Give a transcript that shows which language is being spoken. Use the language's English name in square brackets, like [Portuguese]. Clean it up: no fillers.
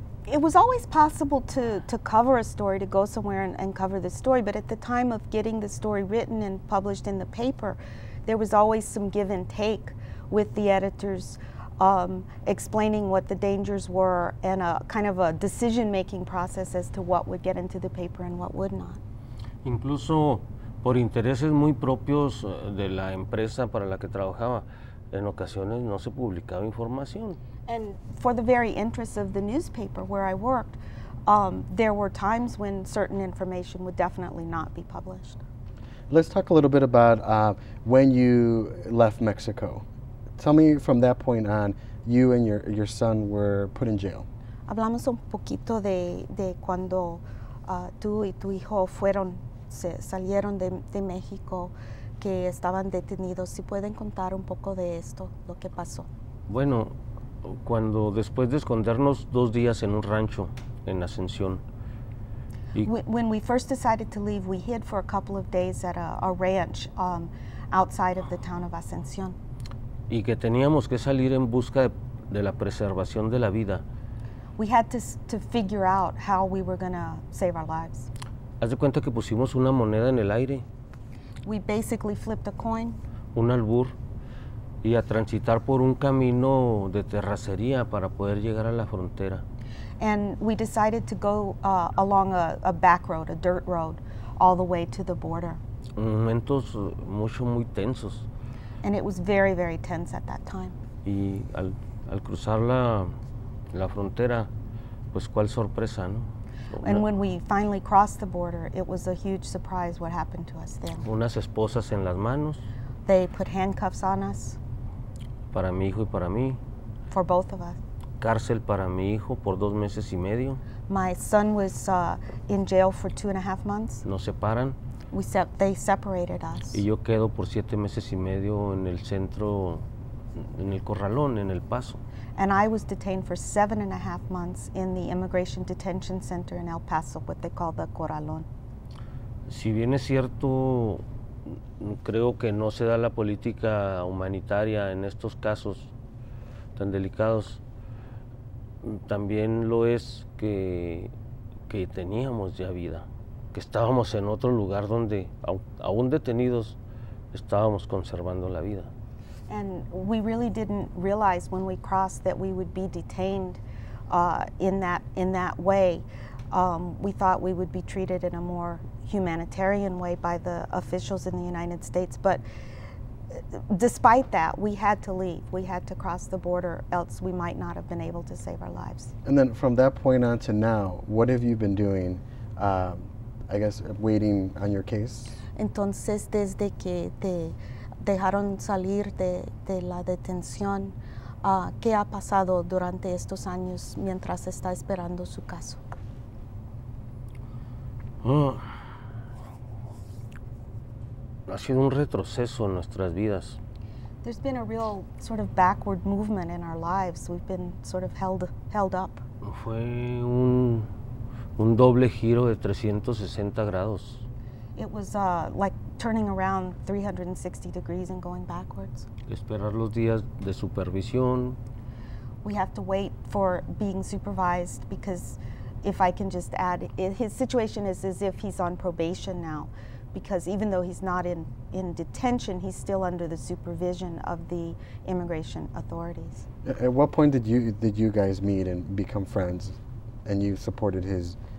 [English] It was always possible to cover a story, to go somewhere and cover the story, but at the time of getting the story written and published in the paper, there was always some give and take with the editors, explaining what the dangers were and a kind of a decision-making process as to what would get into the paper and what would not. [Spanish] Incluso por intereses muy propios de la empresa para la que trabajaba, en ocasiones no se publicaba información. [English] And for the very interests of the newspaper where I worked, there were times when certain information would definitely not be published. Let's talk a little bit about when you left Mexico. Tell me from that point on, you and your son were put in jail. [Spanish] Hablamos un poquito de cuando tú y tu hijo salieron de México, que estaban detenidos. Si pueden contar un poco de esto, lo que pasó. Bueno, cuando después de escondernos 2 días en un rancho en Ascensión. [English] When we first decided to leave, we hid for a couple of days at a ranch outside of the town of Ascensión. [Spanish] Y que teníamos que salir en busca de la preservación de la vida. [English] We had to figure out how we were going to save our lives. [Spanish] Haz de cuenta que pusimos una moneda en el aire. [English] We basically flipped a coin. [Spanish] Un albur. Y a transitar por un camino de terracería para poder llegar a la frontera. [English] And we decided to go along a back road, a dirt road, all the way to the border. [Spanish] Momentos muy tensos. [English] And it was very, very tense at that time. [Spanish] Y al cruzar la frontera, pues cuál sorpresa, ¿no? [English] And when we finally crossed the border, it was a huge surprise what happened to us then. [Spanish] Unas esposas en las manos. [English] They put handcuffs on us. [Spanish] Para mi hijo y para mí. [English] For both of us. [Spanish] Cárcel para mi hijo por 2 meses y medio. [English] My son was in jail for 2.5 months. [Spanish] Nos separan. [English] They separated us. [Spanish] Y yo quedo por 7 meses y medio en el centro, en el Corralón, en El Paso. [English] And I was detained for 7.5 months in the Immigration Detention Center in El Paso, what they call the Corralón. [Spanish] Si bien es cierto, creo que no se da la política humanitaria en estos casos tan delicados, también lo es que teníamos ya vida, que estábamos en otro lugar donde, aún detenidos, estábamos conservando la vida. [English] And we really didn't realize when we crossed that we would be detained in that way. We thought we would be treated in a more humanitarian way by the officials in the United States, but despite that, we had to leave. We had to cross the border, else we might not have been able to save our lives. And then from that point on to now, what have you been doing, I guess, waiting on your case? [Spanish] Entonces, desde que te dejaron salir de la detención, ¿qué ha pasado durante estos años mientras está esperando su caso? Ha sido un retroceso en nuestras vidas. [English] There's been a real sort of backward movement in our lives. We've been sort of held up. [Spanish] Fue un doble giro de 360 grados. [English] It was like turning around 360 degrees and going backwards. [Spanish] Esperar los días de supervisión. [English] We have to wait for being supervised because, if I can just add, his situation is as if he's on probation now, because even though he's not in detention, he's still under the supervision of the immigration authorities. At what point did you guys meet and become friends, and you supported his?